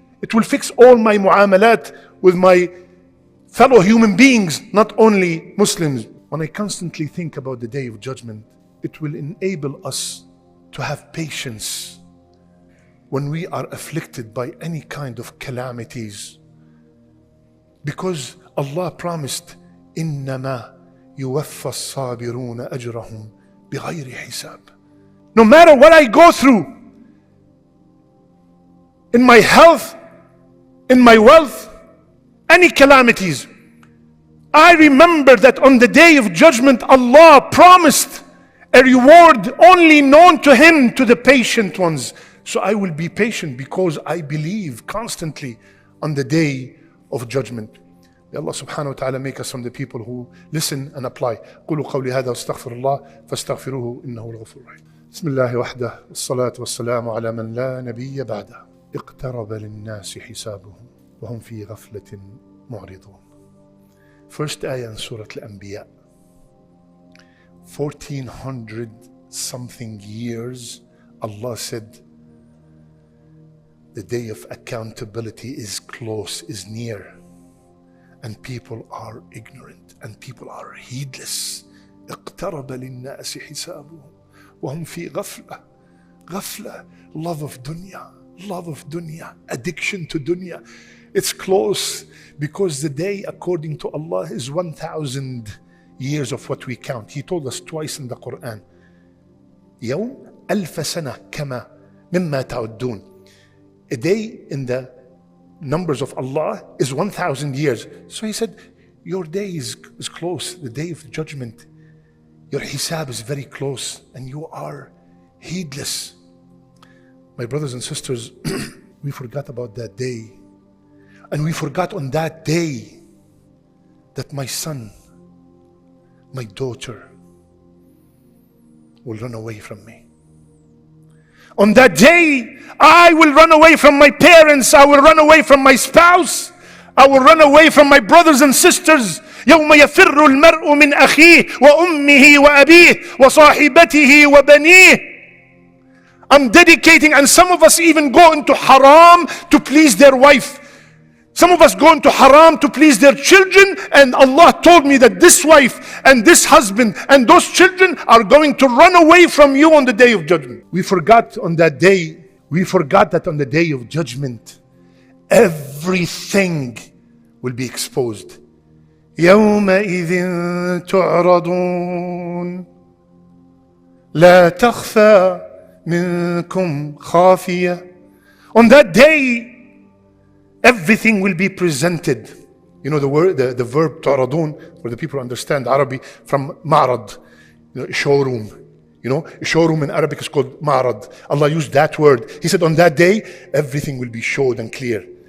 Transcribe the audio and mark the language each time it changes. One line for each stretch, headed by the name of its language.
English: It will fix all my muamalat with my fellow human beings, not only Muslims. When I constantly think about the day of judgment, it will enable us to have patience when we are afflicted by any kind of calamities. Because Allah promised,
Arabic: إِنَّمَا يُوَفَّى الصَّابِرُونَ أَجْرَهُمْ بِغَيْرِ حِسَابٍ.
English: No matter what I go through, in my health, in my wealth, any calamities, I remember that on the day of judgment, Allah promised a reward only known to Him, to the patient ones. So I will be patient because I believe constantly on the day of judgment. May Allah subhanahu wa ta'ala make us from the people who listen and apply.
Arabic: قولوا قولي هذا واستغفر الله فاستغفروه إنه الغفور الرحيم. بسم الله وحده والصلاة والسلام على من لا نبي بعده. اقترب للناس حسابهم وهم في غفلة معرضون.
English: First ayah in Surah Al-Anbiya. 1400 something years, Allah said, the day of accountability is close, is near. And people are ignorant and people are heedless.
Arabic: اقترب للناس حسابهم وهم في غفلة.
English: غفلة, love of dunya, addiction to dunya. It's close because the day according to Allah is 1,000 years of what we count. He told us twice in the Quran,
Arabic: يوم ألف سنة كما مما تعدون.
English: A day in the numbers of Allah is 1,000 years. So He said, your day is close, the day of judgment. Your hisab is very close and you are heedless. My brothers and sisters, we forgot about that day. And we forgot on that day that my son, my daughter will run away from me. On that day, I will run away from my parents. I will run away from my spouse. I will run away from my brothers and sisters.
Arabic: يوم يفر المرء من أخيه وأمه وأبيه وصاحبته وبنيه.
English: I'm dedicating, and some of us even go into haram to please their wife. Some of us go into haram to please their children, and Allah told me that this wife and this husband and those children are going to run away from you on the day of judgment. We forgot on that day, that on the day of judgment, everything will be exposed.
Arabic: يومئذ تعرضون لا تخفى منكم خافية.
English: On that day, everything will be presented. You know the word, the verb تعرضون, for the people who understand Arabic, from معرض, showroom. Showroom in Arabic is called معرض. Allah used that word. He said on that day, everything will be showed and clear.